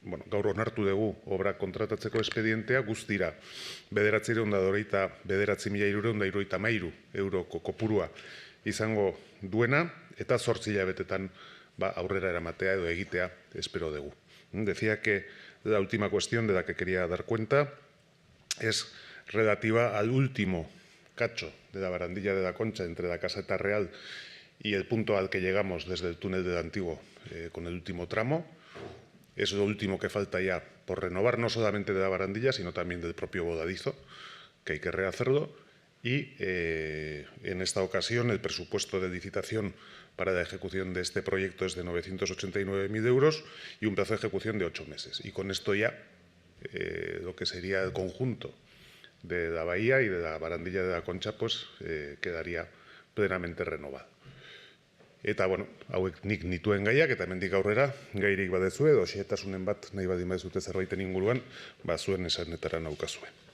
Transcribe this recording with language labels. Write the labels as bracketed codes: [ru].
[eu] gaur onartu dugu obra kontratatzeko espedientea guztira 9.999.333 euroko kopurua izango duena eta 8 hilabetetan aurrera eramatea edo egitea espero dugu. [es] Decía que la última cuestión de la que quería dar cuenta es relativa al último cacho de la barandilla de la Concha entre la Caseta Real y el punto al que llegamos desde el túnel del Antiguo con el último tramo. Es lo último que falta ya por renovar, no solamente de la barandilla, sino también del propio voladizo, que hay que rehacerlo. Y en esta ocasión el presupuesto de licitación para la ejecución de este proyecto es de 989.000 euros y un plazo de ejecución de 8 meses. Y con esto ya lo que sería el conjunto de la bahía y de la barandilla de la Concha pues quedaría plenamente renovado. [eu] Eta, hauek nik nituen gaiak, eta hemendik aurrera gairik badezue, edo xehetasunen bat nahi badin badezute zerbaiten inguruan, zuen esanetara naukazue.